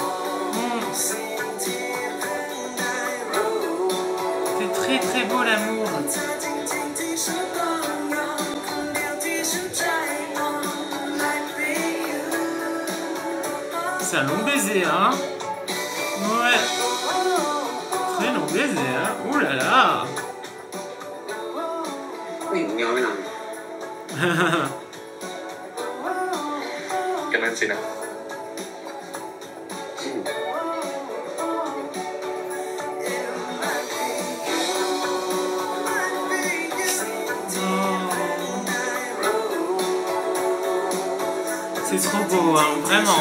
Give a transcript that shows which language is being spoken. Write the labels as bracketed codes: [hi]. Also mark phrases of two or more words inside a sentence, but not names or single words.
[fr] C'est très très beau l'amour. C'est un long baiser, hein? Ouais. Très long baiser, hein? Ouh là là! [th] ไม่เห็นย้อนเวลา กันนั่นสินะ [fr] C'est trop beau, hein, vraiment.